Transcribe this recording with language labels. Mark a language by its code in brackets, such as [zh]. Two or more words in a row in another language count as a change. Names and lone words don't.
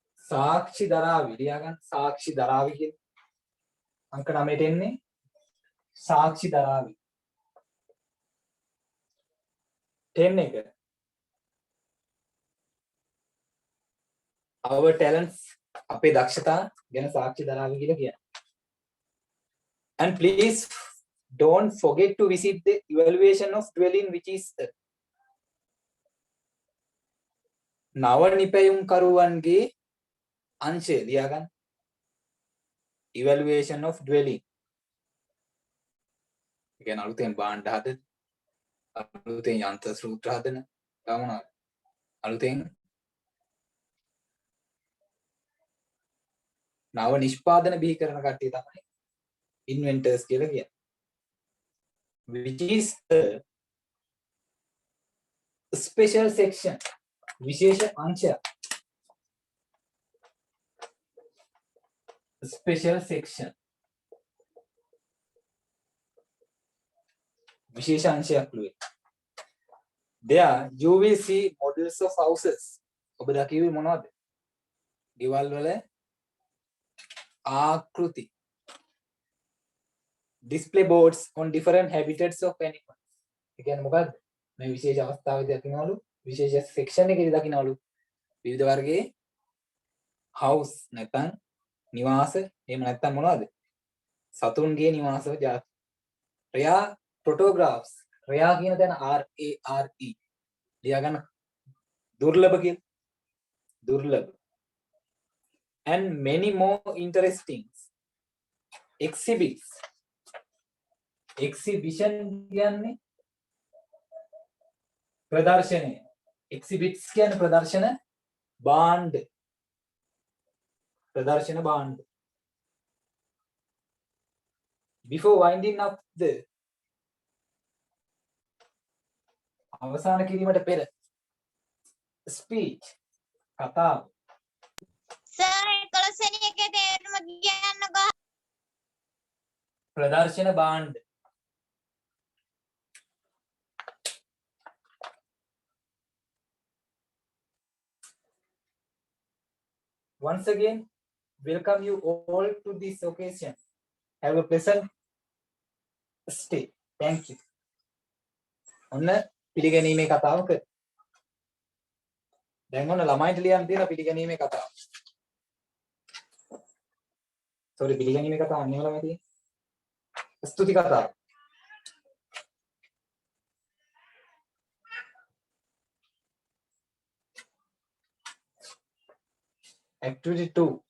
[si] සාක්ෂි දරාවි ලියා ගන්න. සාක්ෂි දරාවි කියන අංක 9ට එන්නේ සාක්ෂි දරාවි. 10 එක [en] our talents [si] අපේ දක්ෂතා ගැන සාක්ෂි දරාවි කියලා කියනවා. [en] And please don't forget to visit the evaluation of dwelling which is [si] නව නිපැයුම් කරුවන්ගේ අංශය ලියා ගන්න. [en] evaluation of dwelling. [si] ඒ කියන්නේ අලුතෙන් භාණ්ඩ හදන, අලුතෙන් යන්ත්‍ර සූත්‍ර හදන, ගමන අලුතෙන් නව නිෂ්පාදන බිහි කරන කට්ටිය තමයි inventors කියලා කියන්නේ. [en] Which is a special section. [si] විශේෂ අංශයක්. [en] Special section. [si] විශේෂ අංශයක් ළුවේ. [en] There you will see models of houses. [si] ඔබ දකිවි මොනවද? ගෙවල් වල ආකෘති. [en] Display boards on different habitats of animals. [si] ඒ කියන්නේ මොකද්ද? මේ විශේෂ අවස්ථාවේදී දකින්නවලු විශේෂ section එකේදී දකින්නවලු විවිධ වර්ගයේ house නැත්නම් නිවාස එහෙම නැත්නම් මොනවද? සතුන්ගේ නිවාස ජාති. [en] rare photographs. [si] rare කියන තැන RARE ලියා ගන්න. දුර්ලභ කියන දුර්ලභ. [en] And many more interesting exhibits. [si] Exhibition කියන්නේ ප්‍රදර්ශනය. Exhibits කියන්නේ ප්‍රදර්ශන භාණ්ඩ. ප්‍රදර්ශන භාණ්ඩ. [en] Before winding up the [si] අවසාන කිරීමට පෙර [en] speech කතාව [si] සර් 11 වෙනි එකේ තේරුම කියන්නකෝ. ප්‍රදර්ශන භාණ්ඩ. [en] Once again, welcome you all to this occasion. Have a pleasant stay. Thank you. [si] ඔන්න පිළිගැනීමේ කතාව කර. දැන් ඔන්න ළමයින්ට ලියන්න තියෙන පිළිගැනීමේ කතාව. sorry පිළිගැනීමේ කතාව නෙවෙයි ළමයි තියෙන්නේ. ස්තුති කතාව. Activity 2.